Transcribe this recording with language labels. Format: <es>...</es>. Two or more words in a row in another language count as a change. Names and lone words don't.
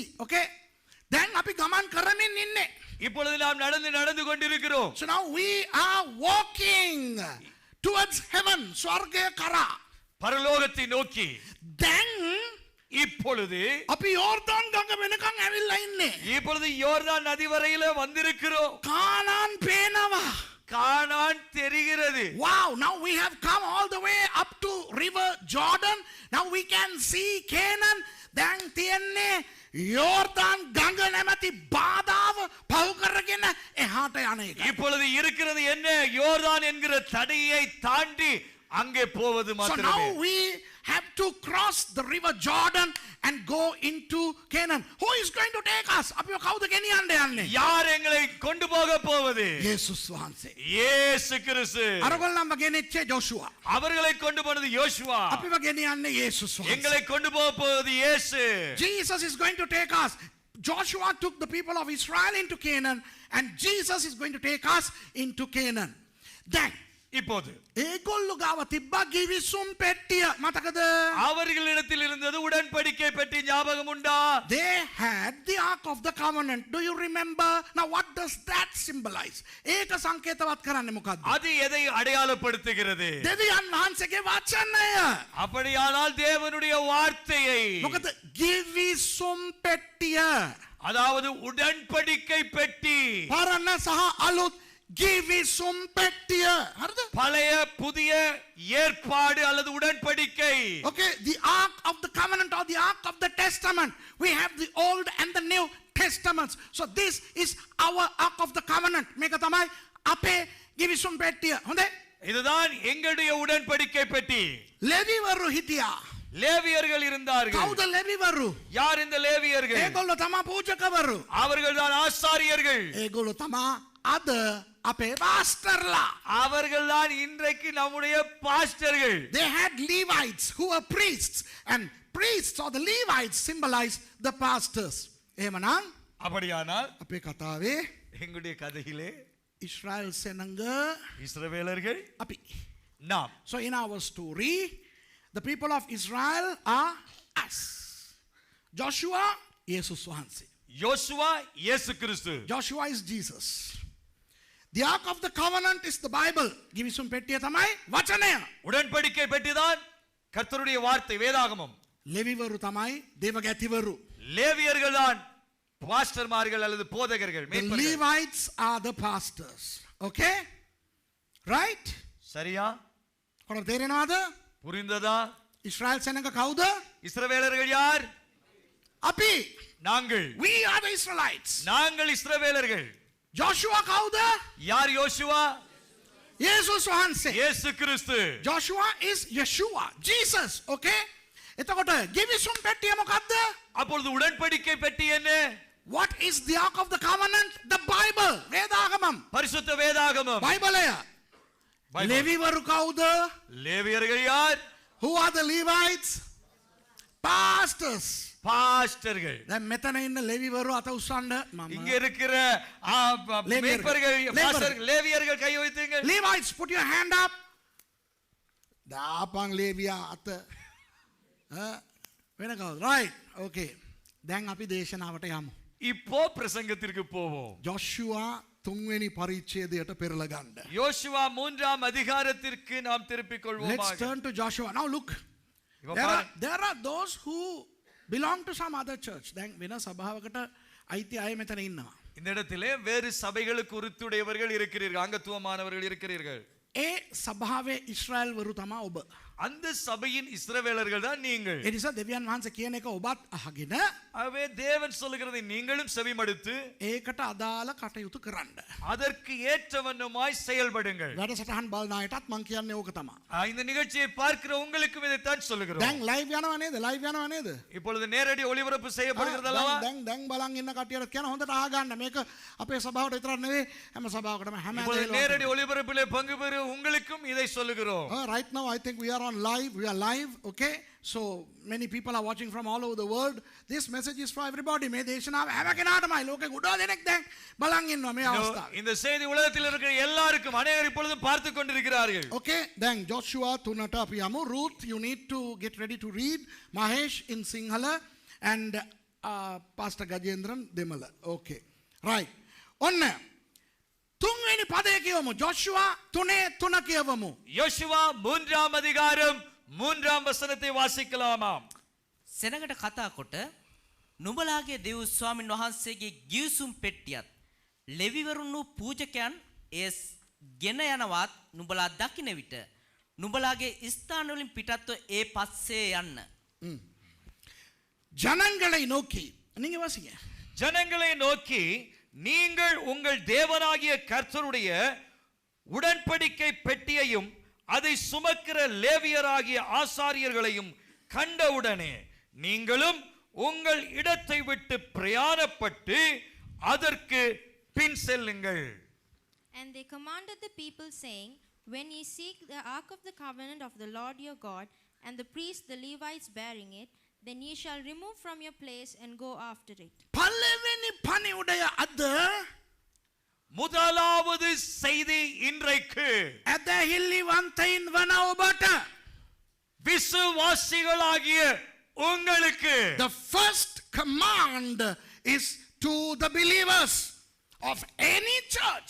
<en>Okay? Then</en> <si>අපි ගමන් කරමින් ඉන්නේ.</si> <ta>இப்பொழுது நாம் நடந்து கொண்டிருக்கிறோம்.</ta> <en>So now we are walking towards heaven,</en> <si>ස්වර්ගය කරා.</si> <ta>பரலோகத்தை நோக்கி.</ta> <en>Then</en> <ta>இப்பொழுது</ta> <si>අපි යෝර්දාන් ගඟ වෙනකන් ඇවිල්ලා ඉන්නේ.</si> <ta>இப்பொழுது யோர்தான் நதி வரையில வந்திருக்கிறோம்.</ta> <si>කානාන් පේනවා.</si> <ta>கானான் தெரிகிறது.</ta> <en>Wow, now we have come all the way up to river Jordan. Now we can see Canaan.</en> <si>දැන් තියන්නේ යෝර්දාන් ගඟ නැමැති බාධාව පහු කරගෙන එහාට යන එක.</si> <ta>இப்பொழுது இருக்கிறது என்ன? யோர்தான் என்கிற தடையை தாண்டி அங்கே போவது</ta> <en>So</en> <ta>மாத்திரமே.</ta> <en>now we have to cross the river Jordan and go into Canaan. Who is going to take us?</en> <si>අපිව කවුද ගෙනියන්න යන්නේ?</si> <ta>யார் எங்களை கொண்டு போக போவது?</ta> <si>යේසුස් වහන්සේ.</si> <ta>இயேசு கிறிஸ்து.</ta> <si>අරගොල්ලන්ව ගෙනෙච්චේ ජෝෂුවා.</si> <ta>அவர்களை கொண்டு போனது யோசுவா.</ta> <si>අපිව ගෙනියන්නේ යේසුස් වහන්සේ.</si> <ta>எங்களை கொண்டு போக போவது இயேசு.</ta> <en>Jesus is going to take us. Joshua took the people of Israel into Canaan, and Jesus is going to take us into Canaan. Then</en> <ta>இப்போது</ta> <si>ඒගොල්ලෝ ගාව තිබ්බා ගිවිසුම් පෙට්ටිය. මතකද?</si> <ta>அவர்களிடத்தில் இருந்தது உடன்படிக்கை பெட்டி. ஞாபகம் உண்டா?</ta> <en>They had the Ark of the Covenant. Do you remember? Now what does that symbolize?</en> <si>ඒක සංකේතවත් කරන්නේ මොකද්ද?</si> <ta>அது எதை அடையாளப்படுத்துகிறது?</ta> <si>දෙවියන් වහන්සේගේ වචනය.</si> <ta>அப்படியானால் தேவனுடைய வார்த்தையை.</ta> <si>මොකද ගිවිසුම් පෙට්ටිය.</si> <ta>அதாவது உடன்படிக்கை பெட்டி.</ta> <si>පරණ සහ අලුත් ගිවිසුම් පෙට්ටිය. හරිද?</si> <ta>பழைய புதிய ஏற்பாடு அல்லது உடன்படிக்கை.</ta> <en>Okay, the Ark of the Covenant or the Ark of the Testament. We have the Old and the New Testaments. So this is our Ark of the Covenant.</en> <si>මේක තමයි අපේ ගිවිසුම් පෙට්ටිය. හොඳයි?</si> <ta>இதுதான் எங்களுடைய உடன்படிக்கை பெட்டி.</ta> <si>ලෙවිවරු හිටියා.</si> <ta>லேவியர்கள் இருந்தார்கள்.</ta> <si>කවුද ලෙවිවරු?</si> <ta>யார் இந்த லேவியர்கள்?</ta> <si>ඒගොල්ලෝ තමයි පූජකවරු.</si> <ta>அவர்கள்தான் ஆசாரியர்கள்.</ta> <si>ඒගොල්ලෝ තමයි අද අපේ පාස්ටර්ලා.</si> <ta>அவர்கள்தான் இன்றைக்கு நம்முடைய பாஸ்டர்கள்.</ta> <en>They had Levites who were priests, and priests or the Levites symbolize the pastors.</en> <si>එහෙමනම්</si> <ta>அப்படியானால்</ta> <si>අපේ කතාවේ</si> <ta>எங்களுடைய கதையிலே</ta> <si>ඉස්රායල් සෙනඟ</si> <ta>இஸ்ரவேலர்கள்</ta> <si>අපි.</si> <ta>நாம்.</ta> <en>So in our story, the people of Israel are us. Joshua,</en> <si>යේසුස් වහන්සේ.</si> <ta>யோசுவா இயேசு கிறிஸ்து.</ta> <en>Joshua is Jesus. The Ark of the Covenant is the Bible.</en> <si>ගිවිසුම් පෙට්ටිය තමයි වචනය.</si> <ta>உடன்படிக்கை பெட்டிதான் கர்த்தருடைய வார்த்தை, வேதாகமம்.</ta> <si>ලෙවිවරු තමයි දේවගැතිවරු.</si> <ta>லேவியர்கள் தான் பாஸ்டர்மார்கள் அல்லது போதகர்கள்.</ta> <en>The Levites are the pastors. Okay? Right?</en> <ta>சரியா?</ta> <si>කොහොමද තේරෙනවද?</si> <ta>புரிந்ததா?</ta> <si>ඉස්රායල් සෙනඟ කවුද?</si> <ta>இஸ்ரவேலர்கள் யார்?</ta> <si>අපි.</si> <ta>நாங்கள்.</ta> <en>We are the Israelites.</en> <ta>நாங்கள் இஸ்ரவேலர்கள்.</ta> <si>Joshua කවුද?</si> <ta>யார் யோசுவா?</ta> <si>යේසුස් වහන්සේ.</si> <ta>இயேசு கிறிஸ்து.</ta> <en>Joshua is Yeshua, Jesus.</en> <si>Okay? එතකොට ගිවිසුම් පෙට්ටිය මොකද්ද?</si> <ta>அப்பொழுது உடன்படிக்கை பெட்டி என்ன?</ta> <en>What is the Ark of the Covenant? The Bible.</en> <ta>வேதாகமம். பரிசுத்த வேதாகமம்.</ta> <si>බයිබලය. ලෙවිවරු කවුද?</si> <ta>லேவியர்கள் யார்?</ta> <en>Who are the Levites? Pastors.</en> <ta>பாஸ்டர்கள்.</ta> <si>දැන් මෙතන ඉන්න ලෙවිවරු අත උස්සන්න</si> <ta>இங்க இருக்கிற மேய்ப்பர்கள் பாஸ்டர்கள் லேவியர்கள் கை வைத்தீங்க.</ta> <en>Levites, put your hand up.</en> <si>දාපන් ලේවියා අත. වෙන කවුද?</si> <en>Right. Okay.</en> <si>දැන් අපි දේශනාවට යමු.</si> <ta>இப்போ பிரசங்கத்திற்கு போவோம்.</ta> <si>Joshua 3 වෙනි පරිච්ඡේදයට පෙරලා ගන්න.</si> <ta>யோசுவா 3ஆம் அதிகாரத்திற்கு நாம் திருப்பிக் கொள்வோமாக.</ta> <en>Let's turn to Joshua. Now look. There are those who belong to some other church.</en> <si>දැන් වෙන සභාවකට අයිති අය මෙතන ඉන්නවා.</si> <ta>இந்த இடத்திலே வேறு சபைகளுக்கு உரித்துடையவர்கள் இருக்கிறீர்கள், அங்கத்துவமானவர்கள் இருக்கிறீர்கள்.</ta> <si>ඒ සභාවේ ඉස්රායල් වරු තමයි ඔබ.</si> <ta>அந்த சபையின் இஸ்ரவேலர்கள் தான் நீங்கள்.</ta> <si>ඒ නිසා දෙවියන් වහන්සේ කියන එක ඔබත් අහගෙන</si> <ta>ஆகவே தேவன் சொல்லுகிறதை நீங்களும் செவிமடுத்து</ta> <si>ඒකට අදාළ කටයුතු කරන්න.</si> <ta>அதற்கு ஏற்றவண்ணமாய் செயல்படுங்கள்.</ta> <si>වැඩසටහන් බලන අයටත් මම කියන්නේ ඕක තමයි.</si> <ta>இந்த நிகழ்ச்சியை பார்க்கிற உங்களுக்கும் இதைத்தான் சொல்லுகிறோம்.</ta> <si>දැන් ලයිව් යනවා නේද? ලයිව් යනවා නේද?</si> <ta>இப்பொழுது நேரடி ஒளிபரப்பு செய்யப்படுகிறது அல்லவா?</ta> <si>දැන් බලන් ඉන්න කට්ටියට කියන හොඳට අහගන්න. මේක අපේ සභාවට විතරක් නෙවෙයි හැම සභාවකටම හැම</si> <ta>இப்பொழுது நேரடி ஒளிபரப்பிலே பங்கு பெறும் உங்களுக்கும் இதை சொல்லுகிறோம்.</ta> <en>Right now I think we are on live. We are live, okay? So many people are watching from all over the world. This message is for everybody.</en> <si>මේ දේශනාව හැම කෙනාටමයි. ලෝකේ ගොඩාක් දෙනෙක් දැන් බලන් ඉන්නවා මේ අවස්ථාවේ.</si> <ta>இந்த செய்தி உலகத்தில் இருக்கிற எல்லாருக்கும் அநேகர் இப்பொழுது பார்த்து கொண்டிருக்கிறார்கள்.</ta> <en>Okay, then</en> <si>Joshua 3ට අපි යමු.</si> <en>Ruth, you need to get ready to read. Mahesh in Sinhala and Pastor Gajendran Demala. Okay. Right.</en> <si>ඔන්න 3 වෙනි පදය කියවමු. Joshua 3:3 කියවමු.</si> <ta>யோசுவா 3ஆம் அதிகாரம் 3ஆம் வசனத்தை வாசிக்கலாமாம்.</ta> <si>සෙනඟට කතා කොට නුඹලාගේ දෙව් ස්වාමින් වහන්සේගේ ගිවිසුම් පෙට්ටියත් ලෙවිවරුන් පූජකයන් ඒ ගෙන යනවත් නුඹලා දකින්න විට නුඹලාගේ ස්ථාන වලින් පිටත්ව ඒ පස්සේ යන්න.</si> <ta>ஜனங்களை நோக்கி நீங்க வாசிங்க. ஜனங்களை நோக்கி நீங்கள் உங்கள் தேவனாகிய கர்த்தருடைய உடன்படிக்கை பெட்டியையும் அதை சுமக்கிற லேவியராகிய ஆசாரியர்களையும் கண்டவுடனே நீங்களும் உங்கள் இடத்தை விட்டு பிரயாணப்பட்டு அதற்கு பின் செல்லுங்கள்.</ta> <en>And they commanded the people, saying, when ye seek the ark of the covenant of the Lord your God, and the priests the Levites bearing it, then ye shall remove from your place and go after it. பல்லவெனி பணியுடைய அது</en> <ta>முதலாவது செய்தி இன்றைக்கு</ta> <si>ඇදහිල්ලිවන්තයින් වන ඔබට</si> <ta>விசுவாசிகளாகிய உங்களுக்கு</ta> <en>the first command is to the believers of any church.</en>